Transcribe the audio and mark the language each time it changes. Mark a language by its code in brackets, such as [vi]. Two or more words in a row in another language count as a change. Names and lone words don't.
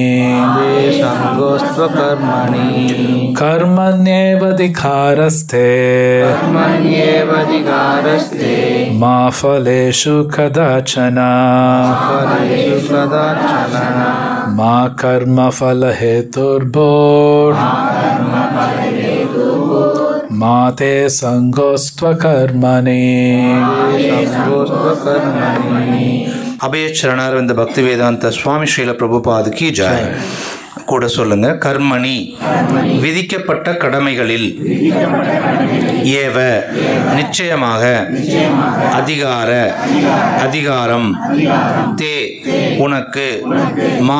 [sa] कर्मण्येवाधिकारस्ते मा फलेषु कदाचन मा कर्मफलहेतुर्भूर् मा ते सङ्गोस्त्वकर्मणि. [ta] அபய சரணாரவிந்த பக்தி வேதாந்த சுவாமி ஸ்ரீல பிரபுபாது [hi] की जय. [ta] கூட சொல்லுங்க. கர்மணி விதிக்கப்பட்ட கடமைகளில், ஏவ நிச்சயமாக, அதிகாரம், தே உனக்கு, மா